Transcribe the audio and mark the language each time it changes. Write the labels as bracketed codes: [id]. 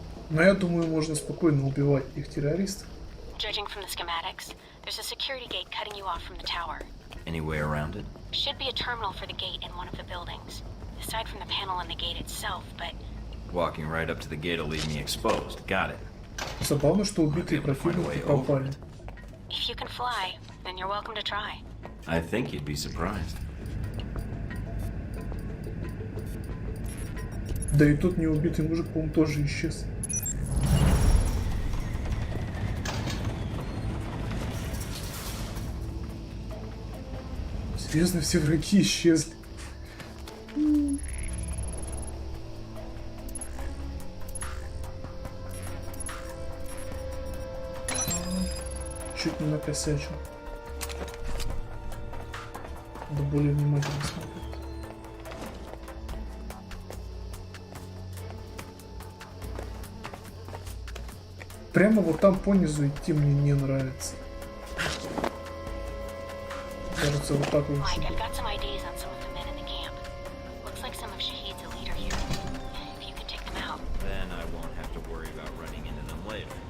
[ru] Но я думаю, можно спокойно убивать этих террористов. [en] Judging from the schematics, there's a security gate cutting you off from the tower. Any way around it? Should be a terminal for the gate in one of the buildings. Aside from the panel on the gate itself, but Walking right up to the gate will leave me exposed. Got it. [ru] Забавно, что убитые противники пропали. [en] if you can fly, then you're welcome to try. I think you'd be surprised. [ru] Да и тот неубитый мужик, по-моему, тоже исчез. Серьезно, все враги исчезли. Чуть не накосячил. Надо более внимательно смотреть. Прямо вот там понизу идти мне не нравится. Кажется, вот так лучше. [en] Mike, I've got some ideas on some of the men in the camp. Looks like some of Shahid's a leader here. If you can take them out. Then I won't have to worry about running into them later.